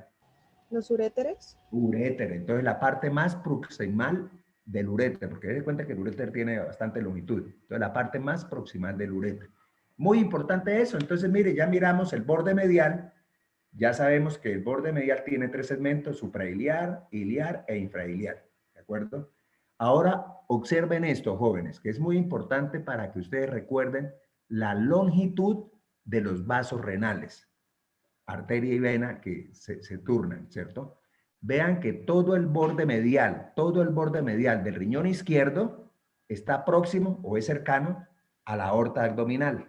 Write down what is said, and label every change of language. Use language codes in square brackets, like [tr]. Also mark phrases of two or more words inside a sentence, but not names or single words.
[es] Los uréteres. Uréter. Entonces, la parte más proximal del uréter, porque den cuenta que el uréter tiene bastante longitud. Entonces, la parte más proximal del uréter. Muy importante eso. Entonces, mire, ya miramos el borde medial. Ya sabemos que el borde medial tiene 3 segmentos, suprailiar, iliar e infrailiar. ¿De acuerdo? Ahora, observen esto, jóvenes, que es muy importante para que ustedes recuerden la longitud de los vasos renales, arteria y vena que se turnan, ¿cierto? Vean que todo el borde medial del riñón izquierdo está próximo o es cercano a la aorta abdominal.